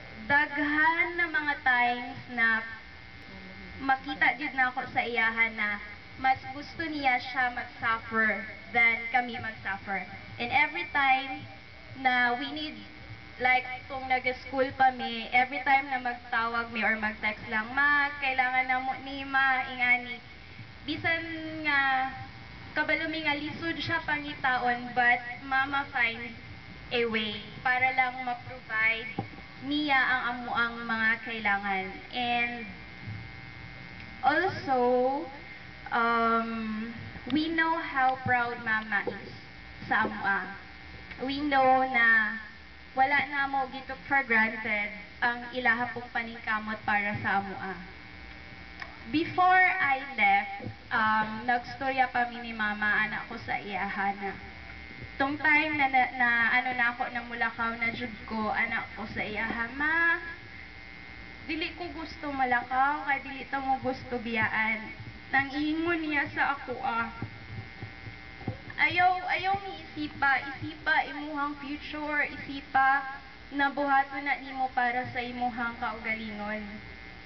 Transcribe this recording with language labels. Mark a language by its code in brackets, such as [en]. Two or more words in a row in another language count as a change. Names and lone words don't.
[ceb] daghan na mga times na makita gid na ako sa iyahan na mas gusto niya siya mag-suffer than kami mag-suffer. [en] And every time [ceb] na [en] we need, like [ceb] kung nag-school pa mi, [en] every time [ceb] na magtawag mi or mag-text lang, ma, kailangan na mo ni ma, ingani. Bisan nga, kabalo mi nga lisod siya pangitaon, [en] but mama finds a way [ceb] para lang ma-provide niya ang amuang mga kailangan. [en] And also, we know how proud mama is [ceb] sa amua. [en] We know [ceb] na wala na mo gitook [en] for granted [ceb] ang ilaha pong paningkamot para sa amua. [en] Before I left, [ceb] nagstorya pa mi ni mama anak ko sa iyahana. Tong time na ano na ako na mulakaw na jud ko anak ko sa iyaha, ma, dili ko gusto malakaw, kay dili to mo gusto biyaan. Nang ingon niya sa ako ayaw mi isipa imuhang future, isipa na buhaton na nimo para sa imuhang kaugalingon.